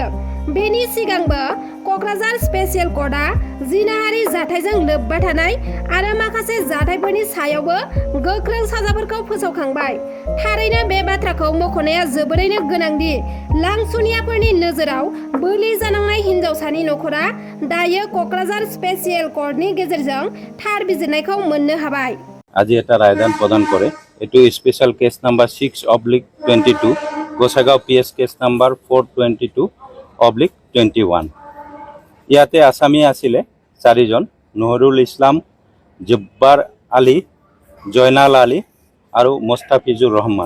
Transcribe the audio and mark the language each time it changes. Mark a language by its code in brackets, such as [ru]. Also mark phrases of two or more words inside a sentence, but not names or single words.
[brx] बेनि सिगांबो क'क्राझार स्पेसियेल कर्टआ जिनाहारि जाथायजों लोब्बा थानाय आरो माखासे जाथायफोरनि सायावबो गोख्रों साजाफोरखौ फोसावखांबाय। थारैनो बे बाथ्राखौ मख'नाया जोबोरैनो गोनांदि लांसुनियाफोरनि नोजोराव बोलि जानांनाय हिनजावसानि नखरा दायो क'क्राझार स्पेसियेल कर्टनि गेजेरजों थार बिजिरनायखौ मोननो हाबाय। [as] আজি এটা ৰায়দান প্ৰদান কৰে। এইটো স্পেশাল কেছ নাম্বাৰ 6/22 গোসাইগাঁও PS কেছ নাম্বাৰ 422/21। ইয়াতে আসামী আছিলে 4জন, নুহুৰুল ইছলাম, জব্বাৰ আলী, জয়নাল আলী আৰু মুস্তাফিজুৰ ৰহমান।